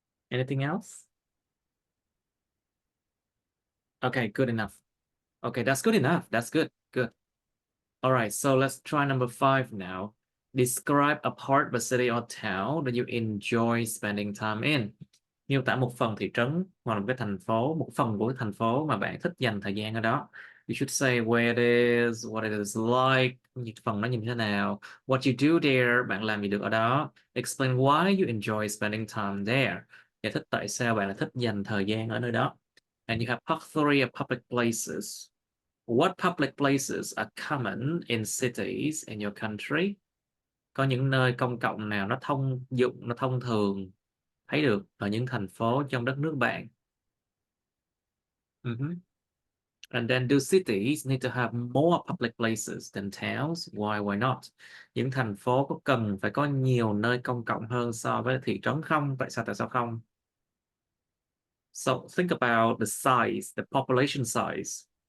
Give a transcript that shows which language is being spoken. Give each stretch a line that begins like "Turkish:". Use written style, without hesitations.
English: Anything else? Okay, good enough. Okay, that's good enough. That's good. Good. All right, so let's try number 5 now. Describe a part of a city or town that you enjoy spending time in.
Vietnamese: Miêu tả một phần thị trấn hoặc là một cái thành phố, một phần của cái thành phố mà bạn thích dành thời gian ở đó.
English: You should say where it is, what it is like,
Vietnamese: phần nó như thế nào.
English: What you do there,
Vietnamese: bạn làm gì được ở đó.
English: Explain why you enjoy spending time there.
Vietnamese: Giải thích tại sao bạn lại thích dành thời gian ở nơi đó.
English: And you have part 3 of public places. What public places are common in cities in your country?
Vietnamese: Có những nơi công cộng nào nó thông dụng, nó thông thường thấy được ở những thành phố trong đất nước bạn?
English: And then do cities need to have more public places than towns? Why not?
Vietnamese: Những thành phố có cần phải có nhiều nơi công cộng hơn so với thị trấn không? Tại sao không?
English: So think about the size, the population size.